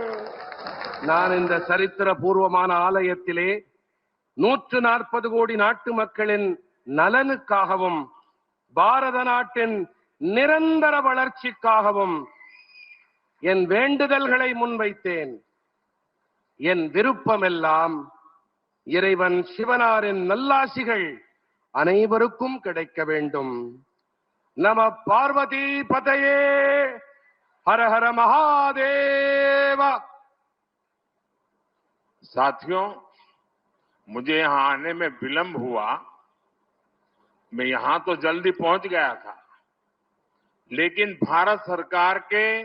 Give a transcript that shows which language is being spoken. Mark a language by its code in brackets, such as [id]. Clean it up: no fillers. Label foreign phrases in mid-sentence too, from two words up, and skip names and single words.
[ta] நான் இந்த சரித்திர பூர்வமான ஆலயத்திலே 140 கோடி நாட்டு மக்களின் நலனுக்காகவும் பாரத நாட்டின் நிரந்தர வளர்ச்சிக்காகவும் என் வேண்டுதல்களை முன்வைத்தேன். என் விருப்பமெல்லாம் இறைவன் சிவனாரின் நல்லாசிகள் அனைவருக்கும் கிடைக்க வேண்டும். [sa] नम पार्वती पतये, [hi] हर हर महादेव. साथियों, मुझे यहां आने में विलंब हुआ. मैं यहां तो जल्दी पहुंच गया था, लेकिन भारत सरकार के